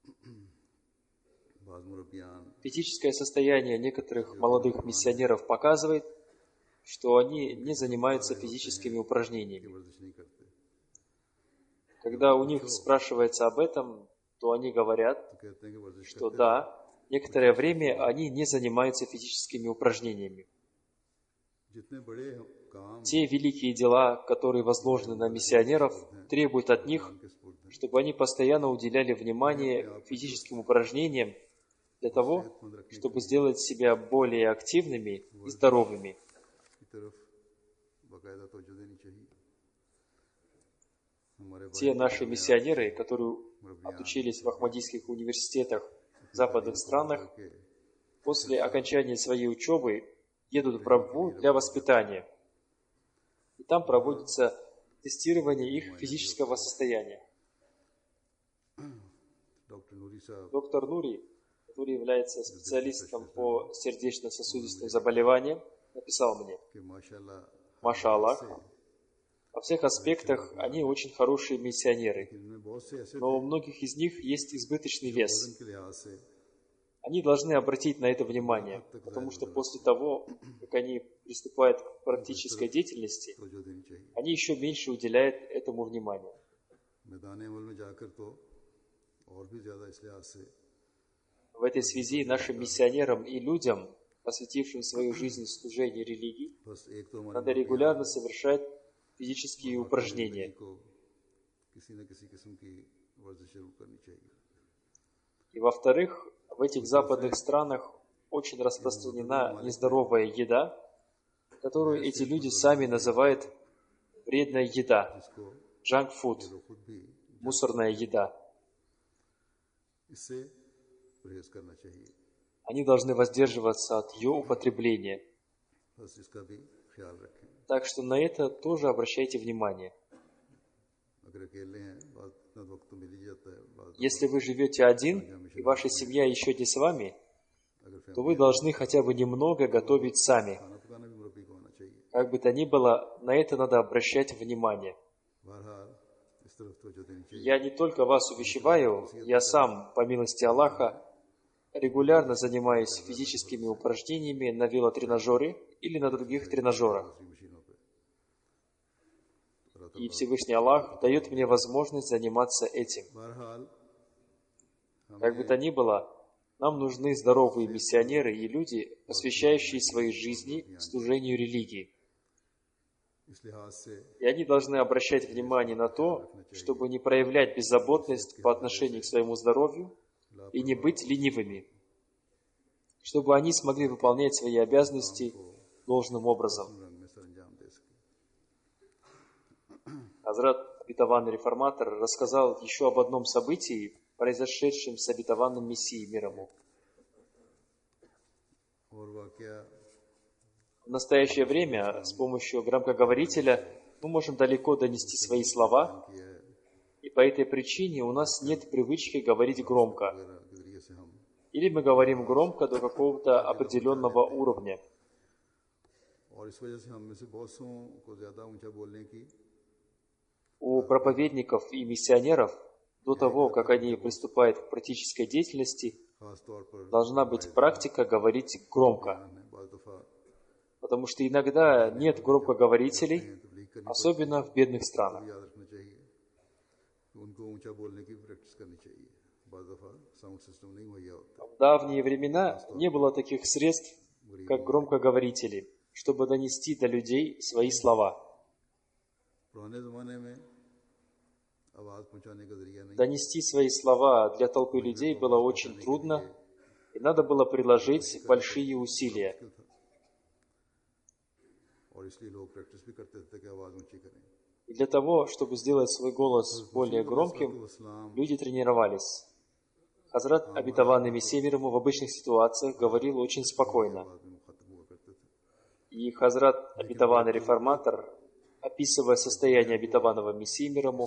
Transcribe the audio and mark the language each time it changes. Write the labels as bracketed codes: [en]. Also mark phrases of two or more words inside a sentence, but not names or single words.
[ru] Физическое состояние некоторых молодых миссионеров показывает, что они не занимаются физическими упражнениями. Когда у них спрашивается об этом, то они говорят, [ur] تو کہتے ہیں کہ ورزش [ru] что [ur] करते [ru] да, некоторое время они не занимаются физическими упражнениями. [ur] جتنے بڑے کام [ru] Те великие дела, которые возложены на миссионеров, требуют от них, [ur] کے سپرد ہیں [ru] чтобы они постоянно уделяли внимание физическим упражнениям для того, чтобы сделать себя более активными и здоровыми. [ur] کی طرف باقاعدہ توجہ دینی چاہیے ہمارے [ru] Те наши миссионеры, которые отучились в ахмадийских университетах в западных странах, [ur] के [ru] после окончания своей учебы едут в Брабву для воспитания. И там проводится тестирование их физического состояния. [ur] ڈاکٹر نوری صاحب [ru] Доктор Нури, который является специалистом по сердечно-сосудистым заболеваниям, написал мне: [ur] کہ ماشاءاللہ [ar] ما شاء الله, [ru] во всех аспектах они очень хорошие миссионеры, [ur] ان میں بہت سے ایسے [ru] но у многих из них есть избыточный [ur] वजन [ru] вес. [ur] کے لحاظ سے [ru] Они должны обратить на это внимание, потому что после того, как они приступают к практической деятельности, [ur] توجہ دینی چاہیے [ru] они еще меньше уделяют этому внимания. [ur] میدان عمل میں جا کر تو اور بھی زیادہ اس لحاظ سے [ru] В этой связи нашим миссионерам и людям, посвятившим свою жизнь служению религии, [ur] بس ایک تو ہمارے [ru] надо регулярно совершать физические упражнения. [ur] کو کسی نہ کسی قسم کی ورزش ضرور کرنی چاہیے [ru] И во-вторых, в этих западных странах очень распространена нездоровая еда, которую эти люди сами называют вредная еда, [ur] जिसको [en] junk food, [ur] جو خود بھی [ru] мусорная еда. [ur] اس سے پرہیز کرنا چاہیے [ru] Они должны воздерживаться от ее употребления. [ur] بس اس کا بھی خیال رکھیں [ru] Так что на это тоже обращайте внимание. [ur] اگر اکیلے ہیں بات اتنا وقت تو مل ہی جاتا ہے بات [ru] Если вы живете один, и ваша семья еще не с вами, [ur] अगर [ru] то вы должны хотя бы немного готовить сами. [ur] کھانا پکانا بھی مربی کو آنا چاہیے [ru] Как бы то ни было, на это надо обращать внимание. [ur] بہرحال اس طرف توجہ دینی چاہیے [ru] Я не только вас увещеваю, я сам, по милости Аллаха, регулярно занимаюсь физическими упражнениями на велотренажере или на других тренажерах. [ur] دوسری مشینوں پہ [ru] И Всевышний Аллах дает мне возможность заниматься этим. [ur] बहरहाल [ru] Как бы то ни было, нам нужны здоровые миссионеры и люди, посвящающие свои жизни служению религии. [ur] اس لحاظ سے [ru] И они должны обращать внимание на то, чтобы не проявлять беззаботность по отношению к своему здоровью и не быть ленивыми, чтобы они смогли выполнять свои обязанности должным образом. [ur] رنگ میں سرانجام دے سکے [ru] Хазрат, обетованный реформатор, рассказал еще об одном событии, произошедшем с обетованным Мессией мир ему. [ur] اور واقعہ [ru] В настоящее время с помощью громкоговорителя мы можем далеко донести свои слова, [ur] کیا ہے [ru] и по этой причине у нас нет привычки говорить громко. [ur] وغیرہ کے ذریعے سے ہم [ru] Или мы говорим громко до какого-то определенного уровня. [ur] اور اس وجہ سے ہم میں سے بہت سو کو زیادہ اونچا بولنے کی [ru] У проповедников и миссионеров до того, как они приступают к практической деятельности, [ur] خاص طور پر [ru] должна быть практика говорить громко. [ur] ہم نے بعض دفعہ [ru] Потому что иногда нет громкоговорителей, [ur] تبلیغ کرنی [ru] особенно в бедных странах. [ur] یاد رکھنا چاہیے کہ ان کو اونچا بولنے کی پریکٹس کرنی چاہیے بعض دفعہ [en] sound system [ur] نہیں مہیا ہوتا [ru] В давние времена не было таких средств, как громкоговорители, чтобы донести до людей свои слова. [ur] پرانے زمانے میں آواز پہنچانے کا ذریعہ نہیں [ru] Донести свои слова для толпы людей было очень трудно, и надо было приложить большие усилия. [ur] مشکل تھا اور اس لیے لوگ پریکٹس بھی کرتے تھے کہ آواز اونچی کریں [ru] И для того, чтобы сделать свой голос более громким, [ur] इस्लाम [ru] люди тренировались. Хазрат, обетованный Мессией мир ему, в обычных ситуациях говорил очень спокойно. [ur] آواز میں مخاطب ہوا کرتے تھے [ru] И Хазрат, обетованный реформатор, описывая состояние обетованного Мессии мир ему,